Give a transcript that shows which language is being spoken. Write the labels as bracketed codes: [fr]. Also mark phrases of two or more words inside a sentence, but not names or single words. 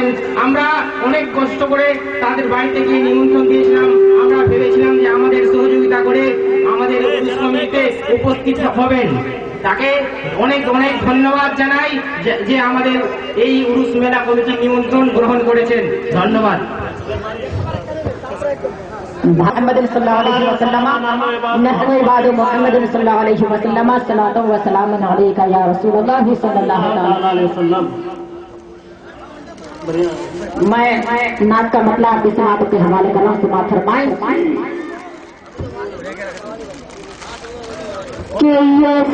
[bn] আমরা অনেক কষ্ট করে তাদের বাড়িতে গিয়ে নিমন্ত্রণ দিয়েছিলাম। আমরা ভেবেছিলাম যে আমাদের সহযোগিতা করে আমাদের উরুস কমিটিতে উপস্থিত হবেন। তাকে অনেক অনেক ধন্যবাদ জানাই যে আমাদের এই উরুস মেলা কমিটির নিমন্ত্রণ গ্রহণ করেছেন। ধন্যবাদ। [ar] محمد صلی اللہ علیہ وسلم نحن بعد محمد صلی اللہ علیہ وسلم صلاۃ و سلام علیک یا رسول اللہ صلی اللہ علیہ وسلم. [ur] میں نعت کا مطلب آپ کی سماعت کے حوالے کرنا سماعت فرمائیں کہ یہ